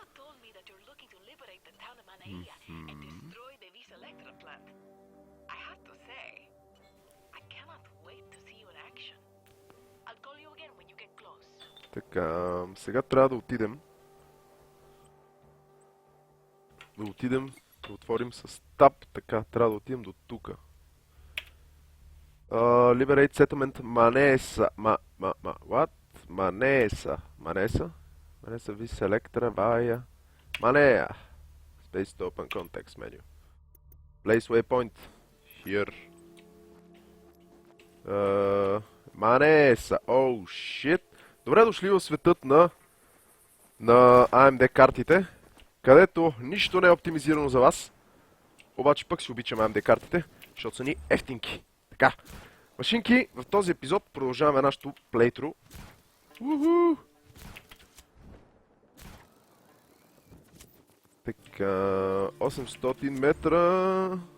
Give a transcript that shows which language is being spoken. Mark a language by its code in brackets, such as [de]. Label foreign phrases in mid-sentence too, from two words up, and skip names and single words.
[bg] Така, сега трябва да отидем. Да отворим с таб, така, трябва да отидем до тука. [en] Liberate Settlement Manesa. What? Manesa. Manesa vi selectra via. Manea. Space to open context menu. Place waypoint. Here. Manesa. Oh shit. [bg] Добре дошли в светът на AMD картите, където нищо не е оптимизирано за вас. Обаче пък си обичам AMD картите, защото са ни ефтинки. Така. Машинки, в този епизод продължаваме нашото плейтру. Така, 800 метра.